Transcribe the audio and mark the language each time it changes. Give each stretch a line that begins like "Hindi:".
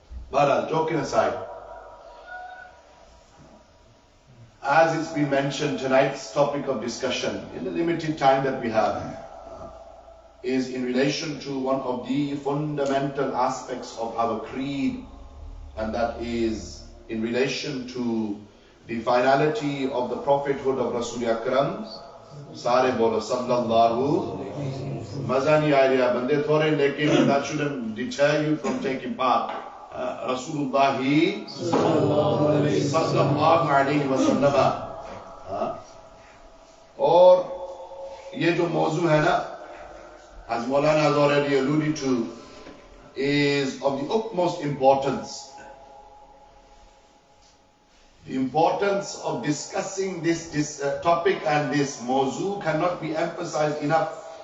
English: But joking aside, as it's been mentioned, tonight's topic of discussion in the limited time that we have is in relation to one of the fundamental aspects of our creed, and that is in relation to the finality of the prophethood of Rasul Akram.
Urdu: Sare bolo sallallahu. Maza nahi aa raha, bande thore, lekin
English: that shouldn't deter you from taking part.
Urdu: Rasulullah sallallahu alayhi wa sallam. और ये जो मौजू है ना,
English: as Maulana has already alluded to, is of the utmost importance. The importance of discussing this topic and this mawzu cannot be emphasized enough.